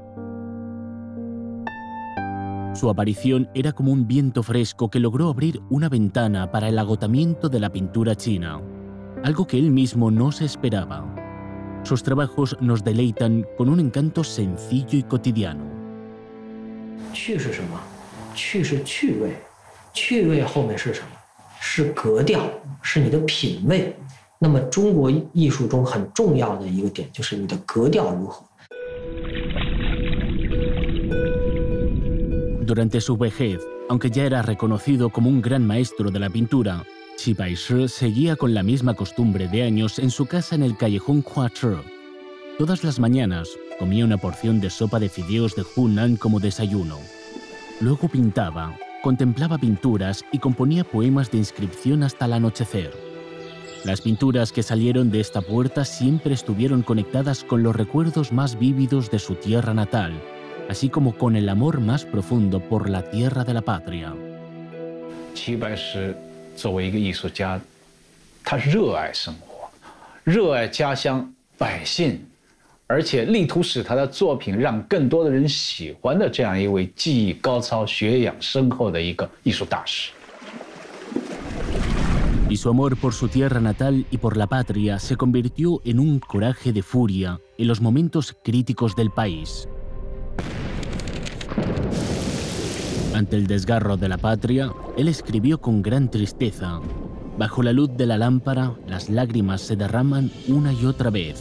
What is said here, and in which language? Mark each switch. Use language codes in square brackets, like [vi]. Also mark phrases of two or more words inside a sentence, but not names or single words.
[es] Su aparición era como un viento fresco que logró abrir una ventana para el agotamiento de la pintura china, algo que él mismo no se esperaba. Sus trabajos nos deleitan con un encanto sencillo y cotidiano. [zh] 趣是什么？趣是趣味，趣味后面是什么？是格调，是你的品味。那么中国艺术中很重要的一个点就是你的格调如何。 [es] Durante su vejez, aunque ya era reconocido como un gran maestro de la pintura, Qi Baishi seguía con la misma costumbre de años en su casa en el callejón Huazhi. Todas las mañanas comía una porción de sopa de fideos de Hunan como desayuno. Luego pintaba, contemplaba pinturas y componía poemas de inscripción hasta el anochecer. Las pinturas que salieron de esta puerta siempre estuvieron conectadas con los recuerdos más vívidos de su tierra natal, así como con el amor más profundo por la tierra de la patria. [zh] Qi Baishi 作为一个艺术家，他热爱生活，热爱家乡百姓，而且力图使他的作品让更多的人喜欢的这样一位技艺高超、学养深厚的一个艺术大师。 [es] Y su amor por su tierra natal y por la patria se convirtió en un coraje de furia en los momentos críticos del país. Ante el desgarro de la patria, él escribió con gran tristeza: bajo la luz de la lámpara, las lágrimas se derraman una y otra vez.